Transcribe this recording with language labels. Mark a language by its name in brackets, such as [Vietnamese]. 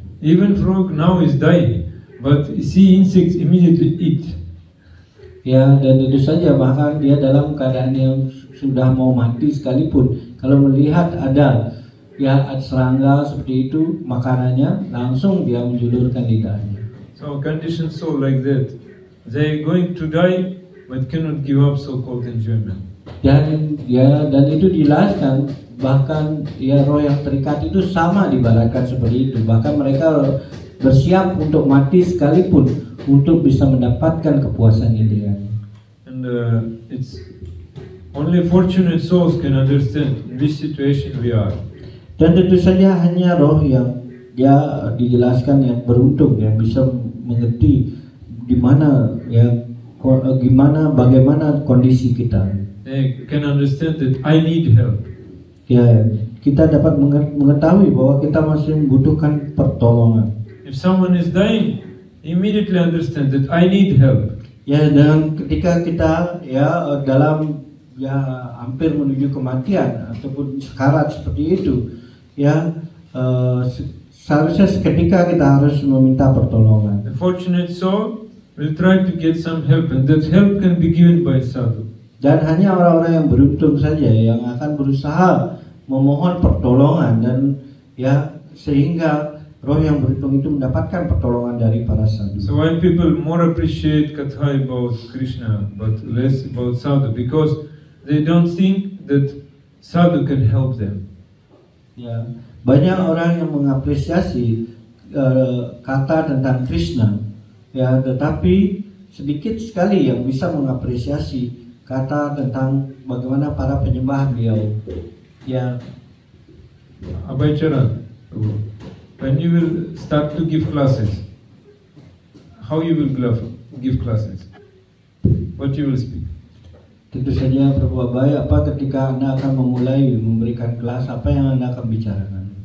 [English] Even frog now is dying, but see insects immediately eat. [Indonesian] Ya, dan tentu saja bahkan dia dalam keadaan yang sudah mau mati sekalipun, kalau melihat ada ya serangga seperti itu makanannya, langsung dia menjulurkan lidahnya. [English] So conditioned soul like that, they going to die but cannot give up so-called enjoyment. [Indonesian] Dan itu dijelaskan, bahkan ya roh yang terikat itu sama dibaratkan seperti itu, bahkan mereka bersiap untuk mati sekalipun untuk bisa mendapatkan kepuasan indriani. [English] And it's only fortunate souls can understand in this situation we are. [Indonesian] Dan tentu saja hanya roh yang dia dijelaskan yang beruntung yang bisa mengerti di mana ya bagaimana kondisi kita. [English] They can understand that I need help. [Indonesian] Ya, kita dapat mengetahui bahwa kita masih membutuhkan pertolongan. [English] If someone is dying, immediately understand that I need help. [Indonesian] Ya, dan ketika kita ya dalam ya hampir menuju kematian ataupun sekarat seperti itu, ya seharusnya seketika kita harus meminta pertolongan. [English] The fortunate soul will try to get some help, and that help can be given by sadhu. [Indonesian] Dan hanya orang-orang yang beruntung saja yang akan berusaha memohon pertolongan, dan ya sehingga roh yang beruntung itu mendapatkan pertolongan dari para sadhu. [English] So why people more appreciate katha about Krishna but less about sadhu? Because they don't think that sadhu can help them. [Indonesian] Ya, banyak orang yang mengapresiasi kata tentang Krishna, ya, tetapi sedikit sekali yang bisa mengapresiasi kata tentang bagaimana para penyembah beliau. Ya, [English] Abhay Charan, when you will start to give classes, how you will give classes? What you will speak? [Indonesian] tentu saja Prabu Abhay, apa ketika Anda akan memulai memberikan kelas, apa yang Anda akan bicarakan?